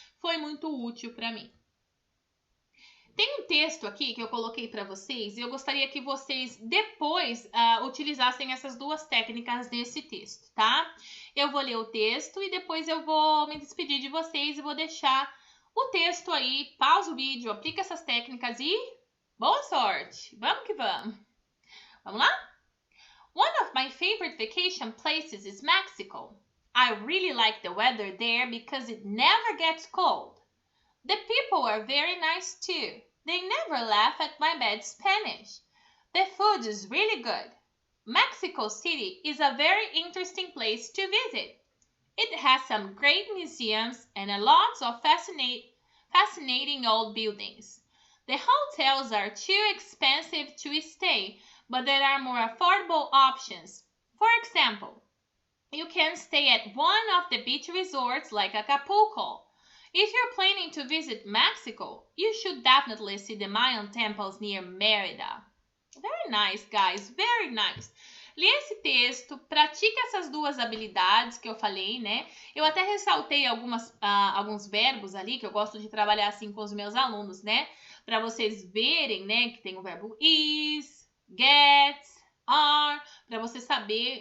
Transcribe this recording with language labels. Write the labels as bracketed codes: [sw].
[pt] Foi muito útil para mim. Tem um texto aqui que eu coloquei para vocês e eu gostaria que vocês depois utilizassem essas duas técnicas nesse texto, tá? Eu vou ler o texto e depois eu vou me despedir de vocês e vou deixar o texto aí, pausa o vídeo, aplica essas técnicas e boa sorte! Vamos que vamos! Vamos lá? [en] One of my favorite vacation places is Mexico. I really like the weather there because it never gets cold. The people are very nice too. They never laugh at my bad Spanish. The food is really good. Mexico City is a very interesting place to visit. It has some great museums and a lot of fascinating old buildings. The hotels are too expensive to stay, but there are more affordable options. For example, you can stay at one of the beach resorts like Acapulco. If you're planning to visit Mexico, you should definitely see the Mayan temples near Mérida. Very nice, guys. Very nice. [pt] Lê esse texto, pratique essas duas habilidades que eu falei, né? Eu até ressaltei alguns verbos ali, que eu gosto de trabalhar assim com os meus alunos, né? Para vocês verem, né? Que tem o verbo is, get, are, para você saber.